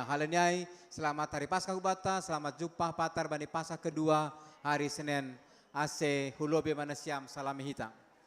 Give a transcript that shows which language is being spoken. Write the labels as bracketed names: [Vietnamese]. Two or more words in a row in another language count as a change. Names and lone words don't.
[Batak Simalungun] Halanyai, [Indonesian] selamat hari Paskah [Batak Simalungun] hubata, [Indonesian] selamat jumpa [Batak Simalungun] patar bani [Indonesian] Paskah kedua hari Senin, [Batak Simalungun] ase hulobe manasiam, salam hita.